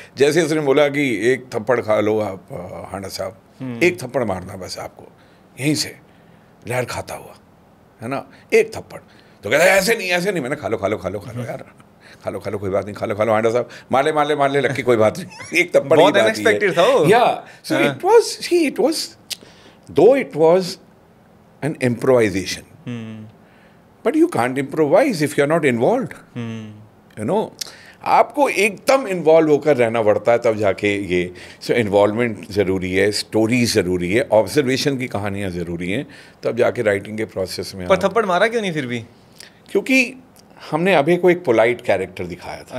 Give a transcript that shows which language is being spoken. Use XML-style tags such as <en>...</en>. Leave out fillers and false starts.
<hi>जैसे उसने बोला कि एक थप्पड़ खा लो आप हांडा साहब, एक थप्पड़ मारना बस आपको यहीं से, लहर खाता हुआ है ना, एक थप्पड़। तो कहता है ऐसे नहीं। मैंने खा लो यार, खा लो कोई बात नहीं, खा लो हांडा साहब, मार ले लक्की, कोई बात नहीं, एक थप्पड़ बहुत अनएक्सपेक्टेड था वो।</hi> <en>या so it was though it was an improvisation, but you can't improvise if you're not involved. You know,</en> <hi>आपको एकदम इन्वॉल्व होकर रहना पड़ता है तब जाके ये। सो इन्वॉल्वमेंट ज़रूरी है, स्टोरीज ज़रूरी है, ऑब्जर्वेशन की कहानियाँ ज़रूरी हैं, तब जाके राइटिंग के प्रोसेस में। पर थप्पड़ मारा क्यों नहीं फिर भी? क्योंकि हमने अभय को एक पोलाइट कैरेक्टर दिखाया था।</hi>